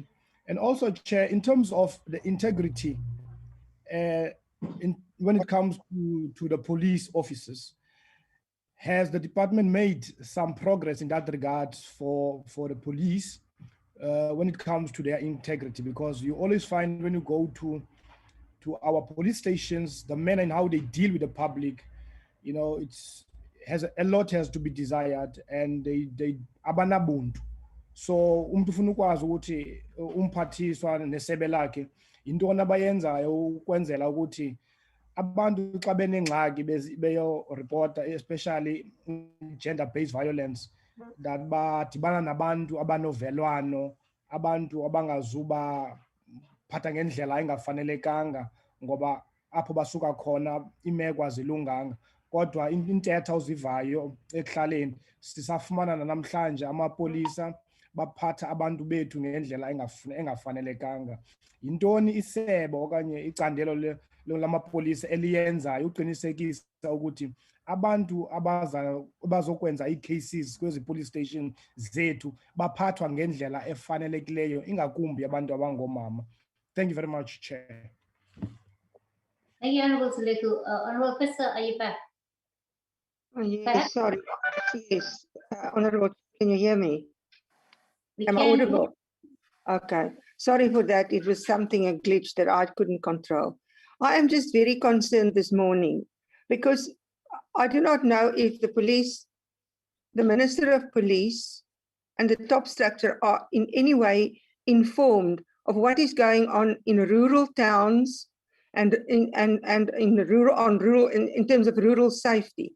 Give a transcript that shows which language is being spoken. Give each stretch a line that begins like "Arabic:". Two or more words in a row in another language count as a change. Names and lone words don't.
English: And also, Chair, in terms of the integrity, when it comes to the police officers, has the department made some progress in that regard for the police when it comes to their integrity? Because you always find when you go to our police stations, the manner in how they deal with the public, you know, a lot has to be desired, and they abanabuntu.
Xhosa: So umuntu ufuna ukwazi ukuthi umphathiswa nesebe lakhe intoni abayenzayo ukwenzela ukuthi abantu xa benengxaki beyo reporta,
English: especially gender based violence,
Xhosa: that badibana nabantu abanovelwano, abantu abangazuba phatha ngendlela engafanelekanga ngoba apho basuka khona imeko azilunganga. Kodwa intetha ozivayo ekuhlaleni sisafumana namhlanje amapolisa baphatha abantu bethu ngendlela engafanelekanga. Yintoni isebe okanye icandelo lamapolisa eliyenzayo uqinisekisa ukuthi abantu abazokwenza ii-cases kwezi
English: police station
Xhosa: zethu baphathwa ngendlela efanelekileyo, ingakumbi abantu abangoomama?
English: Thank you very much, Chair. Thank you, Honorable Tuleku. Honorable Officer, are you back? Yes, Perhaps- sorry. Yes, Honorable, can you hear me? We Am I can- audible? Okay, sorry for that. It was something, a glitch that I couldn't control. I am just very concerned this morning because I do not know if the police, the Minister of Police and the top structure are in any way informed of what is going on in rural towns and in terms of rural safety.